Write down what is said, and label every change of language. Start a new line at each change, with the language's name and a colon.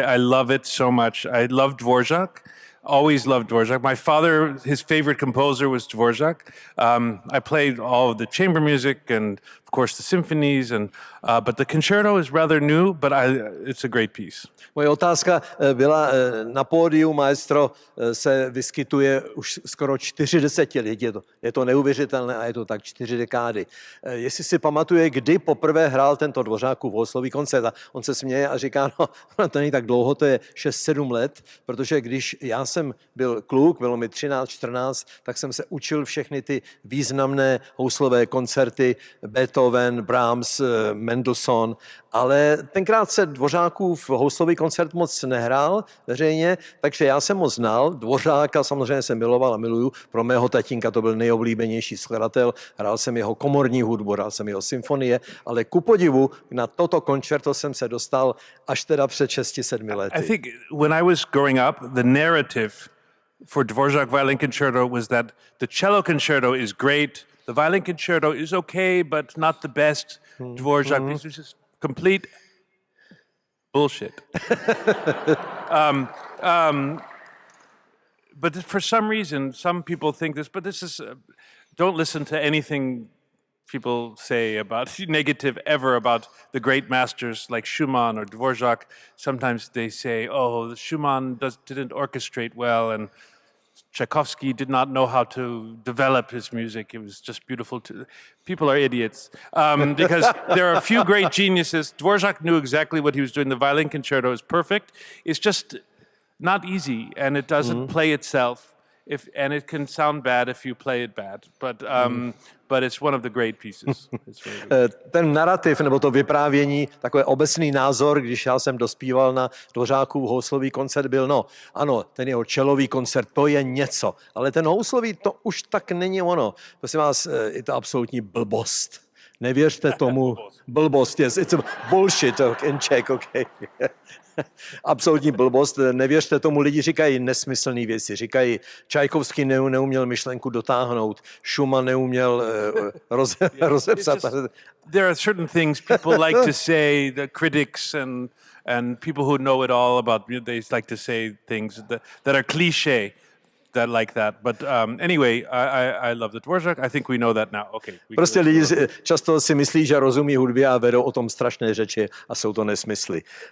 English: I love it so much. I love Dvořák. Always loved Dvořák. My father, his favorite composer was Dvořák. I played all of the chamber music and, of course, the symphonies. But the concerto is rather new, but it's a great piece.
Czech: Moje otázka byla, na pódiu maestro se vyskytuje už skoro 40 let. Je to neuvěřitelné a je to tak 4 dekády. Jestli si pamatuje, kdy poprvé hrál tento Dvořákův houslový koncert. A on se směje a říká, no to není tak dlouho, to je 6-7 let, protože když já jsem byl kluk, bylo mi 13-14, tak jsem se učil všechny ty významné houslové koncerty, Beethoven, Brahms, Mendelssohn, ale tenkrát se Dvořákův houslový koncert moc nehrál veřejně, takže já jsem ho znal. Dvořáka samozřejmě jsem miloval a miluju. Pro mého tatínka to byl nejoblíbenější skladatel. Hrál jsem jeho komorní hudbu, hrál jsem jeho symfonie, ale ku podivu na toto koncerto jsem se dostal až teda před 6-7 lety.
English: I think when I was growing up, the narrative for Dvořák Violin Concerto was that the cello concerto is great, the violin concerto is okay, but not the best Dvořák piece. It's just complete bullshit. But for some reason, some people think this, but this is, don't listen to anything people say about negative ever about the great masters like Schumann or Dvořák. Sometimes they say, oh, Schumann didn't orchestrate well, and Tchaikovsky did not know how to develop his music. It was just beautiful. People are idiots because there are a few great geniuses. Dvořák knew exactly what he was doing. The violin concerto is perfect. It's just not easy, and it doesn't play itself. And it can sound bad if you play it bad, but it's one of the great pieces.
Czech: Ten narrativ, nebo to vyprávění, takový obecný názor, když já jsem dospíval na Dvořákův houslový koncert, byl, no ano, ten jeho čelový koncert, to je něco, ale ten houslový, to už tak není ono. Prosím vás, je to absolutní blbost. Nevěřte tomu.
English: Blbost, yes, it's a bullshit in Czech, okay.
Czech: Absolutní blbost. Nevěřte tomu, lidi říkají nesmyslné věci. Říkají, Tchaikovsky neuměl myšlenku dotáhnout, Schumann neuměl rozepsat.
English: There are certain things people like to say, the critics and people who know it all about music, they like to say things that are cliché. That like that, but anyway, I love the Dvořák. I think we know that now. Okay.
Czech: Prostě lidi často si myslí, že rozumí hudbě a vedou o tom strašné řeči a jsou to nesmysly.